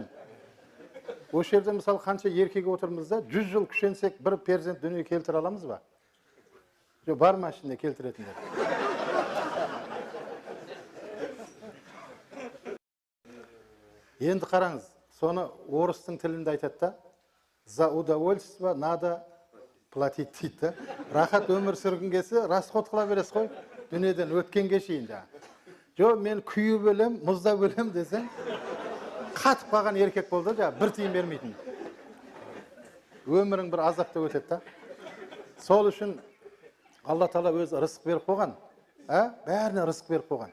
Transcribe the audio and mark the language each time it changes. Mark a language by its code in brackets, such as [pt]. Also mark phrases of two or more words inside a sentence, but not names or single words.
[kk] Осы жерде мысалы қанша еркек отырмыз да, 100 жыл күшенсек бір перзент дүние келтіре аламыз ба? Жоқ, бар ма ішінде келтіретіндер? Енді қараңыз, соны орыстың тілінде айтады да, [ru] за удовольствие надо платить дейді. [kk] Рахат өмір сүргің келсе, расход қыла бересіз ғой, дүниеден өткенге шейін жаңа. Жоқ, мен күйі бөлем, мұзда бөлем десең, қатып қалған еркек болды да, бір тиын бермейтін. Өмірің бір азапта өтеді да. Сол үшін Алла Тағала өзі рызық беріп қойған, бәріне рызық беріп қойған.